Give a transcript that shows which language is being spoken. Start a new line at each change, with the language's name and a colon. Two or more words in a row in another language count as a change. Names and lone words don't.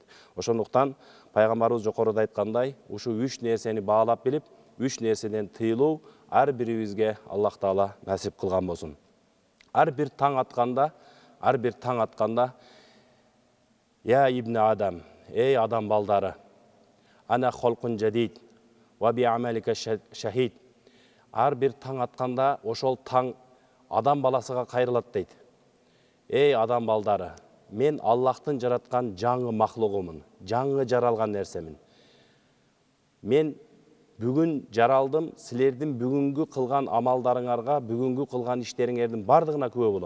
Kyrgyz: Ошондуктан пайгамбарыбыз жокоруда айткандай, ушул үч нерсени баалап билип, үч нерседен тыйылуу ар бирибизге Аллах Таала насип кылган болсун. Ар бир таң атканда,
Arabic: يا ابن آدم,
Kyrgyz: эй адам балдары,
Arabic: أنا خلق جديد وبعملك شهيد.
Kyrgyz: Ар бир таң атканда ошол таң адам баласыга кайрылат дейт. Эй адам балдары, мен Аллахтын жараткан жаңы махлугумун, жаңы жаралган нерсемин. Мен бүгүн жаралдым, силердин бүгүнгү кылган амалдарыңарга, бүгүнгү кылган иштериңердин бардыгына күбө болом.